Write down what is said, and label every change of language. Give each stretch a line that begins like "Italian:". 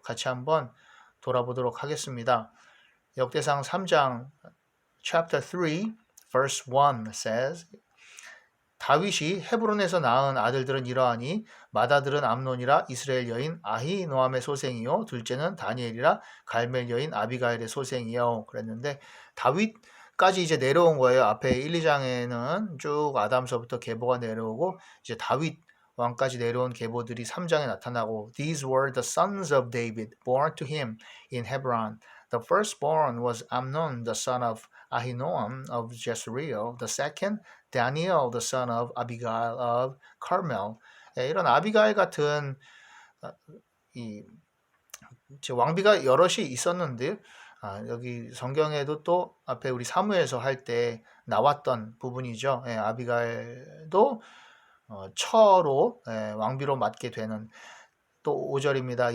Korean: 같이 한번 돌아보도록 하겠습니다. 역대상 3장
English: chapter 3 verse 1 says
Korean: 다윗이 헤브론에서 낳은 아들들은 이러하니 맏아들은 암논이라 이스라엘 여인 아히노함의 소생이요 둘째는 다니엘이라 갈멜 여인 아비가일의 소생이요 그랬는데 다윗까지 이제 내려온 거예요. 앞에 1, 2장에는 쭉 아담서부터 계보가 내려오고 이제 다윗 왕까지 내려온 계보들이 3장에 나타나고
English: These were the sons of David born to him in Hebron. The firstborn was Amnon the son of Ahinoam of Jezreel. The second Daniel the son of Abigail of Carmel.
Korean: 이런 아비가일 같은 이 왕비가 여럿이 있었는데 여기 성경에도 또 앞에 우리 사무엘서 할 때 나왔던 부분이죠. 아비가일도 처로 왕비로 맡게 되는 또 5절입니다.